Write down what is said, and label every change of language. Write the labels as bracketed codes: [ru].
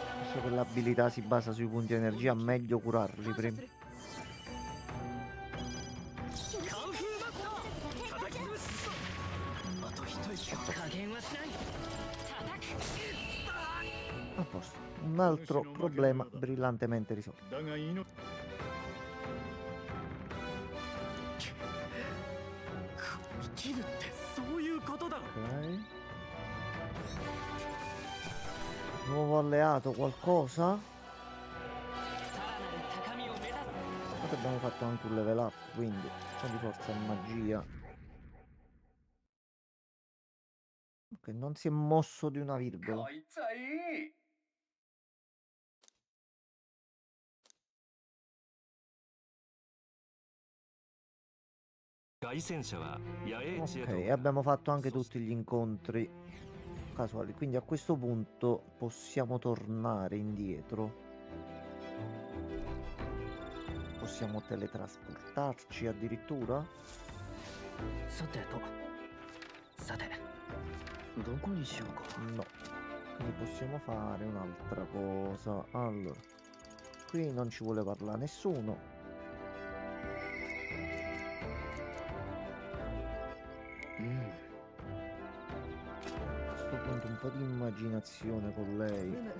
[it] Visto che l'abilità si basa sui punti energia, meglio curarli prima. [ja] カンフーマスター叩き潰すあと一息加減はしない叩く [it] A posto. Un altro problema brillantemente risolto. [ja] だがいいの生きるってそういうことだろ [it] Ok. Nuovo alleato, qualcosa? [ja] さらなる高みを目指す [it] Poi abbiamo fatto anche un level up, quindi un po' di forza e magia. Ok, non si è mosso di una virgola. [ja] いつはいい凱旋者は野営地へ [it] Ok, と e abbiamo fatto anche tutti gli incontri casuali, quindi a questo punto possiamo tornare indietro. Possiamo teletrasportarci addirittura? [ja] さてとさてどこにしようか [it] No. Quindi possiamo fare un'altra cosa. Allora, qui non ci vuole parlare nessuno. A questo punto un po' di immaginazione con lei.